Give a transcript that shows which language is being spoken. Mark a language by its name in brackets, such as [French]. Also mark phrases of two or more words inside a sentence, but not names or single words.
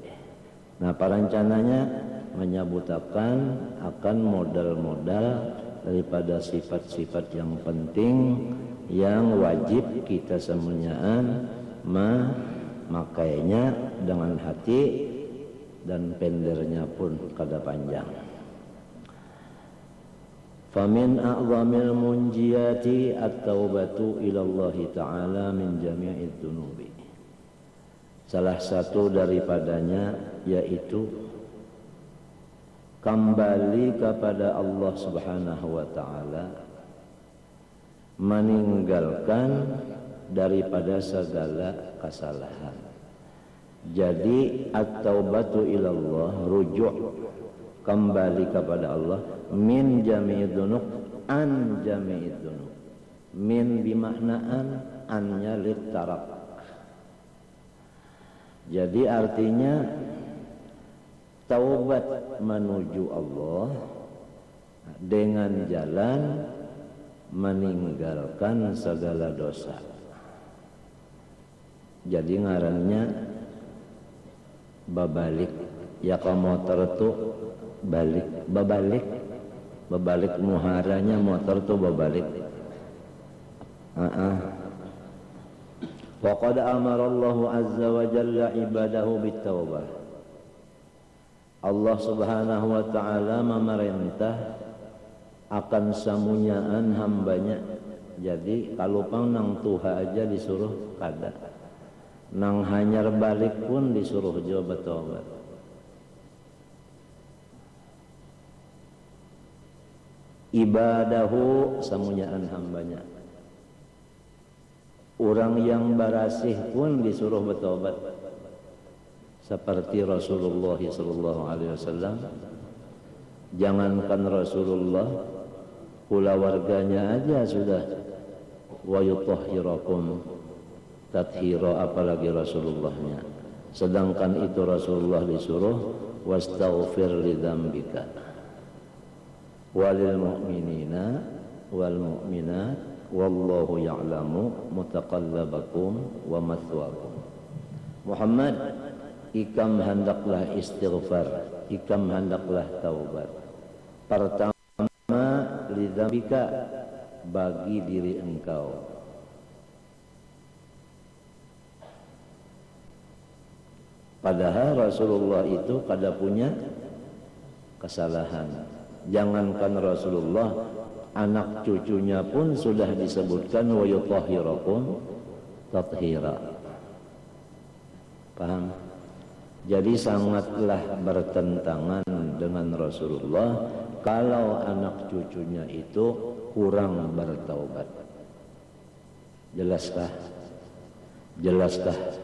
[Banjar] Nah, perencananya menyebutkan akan modal-modal daripada sifat-sifat yang penting yang wajib kita semuanyaan memakainya dengan hati dan pendernya pun kada panjang. [Arabic] فمن أعظم المنجيات التوبة إلى الله تعالى من جميع الذنوب. [Indonesian] Salah satu daripadanya yaitu kembali kepada Allah [Arabic] سبحانه وتعالى, [Indonesian] meninggalkan daripada segala kesalahan. [Arabic] Jadi التوبة إلى الله, [Indonesian] rujuk kembali kepada Allah, [Arabic] من جميع الذنوب، عن جميع الذنوب. Min bimaknaan, annya litarak. [Indonesian] Jadi artinya taubat menuju Allah dengan jalan meninggalkan segala dosa. [Banjar] Jadi ngarannya babalik. Ya kalau motor itu babalik muharanya motor itu babalik. [Arabic] وقد أمر الله عز وجل عباده بالتوبة. [Banjar] Allah [Arabic] سبحانه وتعالى [Banjar] memerintah akan samunyaan hambanya. Jadi kalau pang nang tuha aja disuruh kada, nang hanyar balik pun disuruh jo bertobat. Ibadahu samunyaan hambanya. Orang yang barasih pun disuruh bertobat. [Indonesian] Seperti Rasulullah [Arabic] صلى الله عليه وسلم. [Banjar] Jangankan Rasulullah, pula warganya aja sudah [Arabic] ويطهركم تطهيرا, [Banjar] apalagi Rasulullahnya. [Indonesian] Sedangkan itu Rasulullah disuruh [Arabic] واستغفر لذنبك وللمؤمنين والمؤمنات والله يعلم متقلبكم ومثواكم. [Banjar] Muhammad, ikam hendaklah istighfar, ikam hendaklah taubat. [Indonesian] Pertama lidzambika, bagi diri engkau. [Banjar] Padahal Rasulullah itu kada punya kesalahan. [Indonesian] Jangankan Rasulullah, anak cucunya pun sudah disebutkan [Arabic] ويطهركم تطهيرا. [Indonesian] Paham? Jadi sangatlah bertentangan dengan Rasulullah kalau anak cucunya itu kurang bertaubat. Jelaskah? Jelaskah?